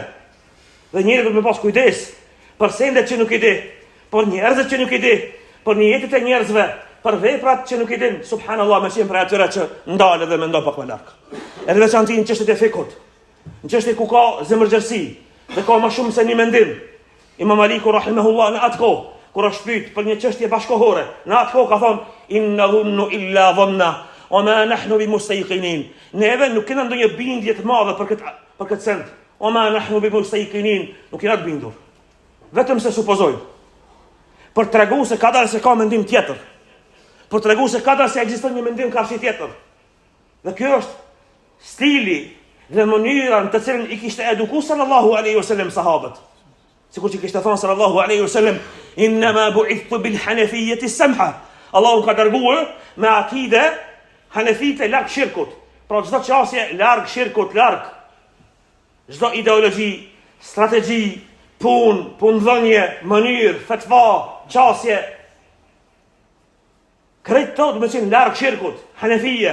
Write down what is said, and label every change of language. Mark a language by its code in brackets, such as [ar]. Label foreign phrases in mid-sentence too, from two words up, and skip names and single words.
[sq] Dhe njerëzit do të pas kujdes për sendet që nuk i di, për njerëzit që nuk i di, për jetët e njerëzve, për veprat që nuk i din. Subhanallahu, më qenë për atyre që ndalë dhe mendon pak më lart. Edhe veçanti në çështjet e fikut, në çështje ku ka zemërgjërsi dhe ka më shumë se një mendim. Imam Aliku rahimahullah në atë kohë kur është pyet për një çështje bashkohore, në atë kohë ka thonë [ar] إن نظن إلا ظنا وما نحن بمستيقنين. [sq] Neve nuk kena ndonjë bindje të madhe për këtë send. [ar] وما نحن بمستيقنين, [sq] nuk kena të bindur. Vetëm se supozojmë. Për të tregu se ka dalë se ka mendim tjetër. Për të tregu se ka dalë se ekziston një mendim karshi tjetër. Dhe kjo është stili dhe mënyra në të cilën i kishte edukuar [ar] صلى الله عليه وسلم [sq] sahabët. Sikur që kishte thënë [ar] صلى الله عليه وسلم, إنما بعثت بالحنيفية السمحة. [sq] Allahu ka dërguar me akide hanefite larg shirkut. Pra çdo çështje larg shirkut, larg çdo ideologji, strategji, punëdhënie, mënyrë, fetva, qasje. Krejt të me qenë larg shirkut, hanefije.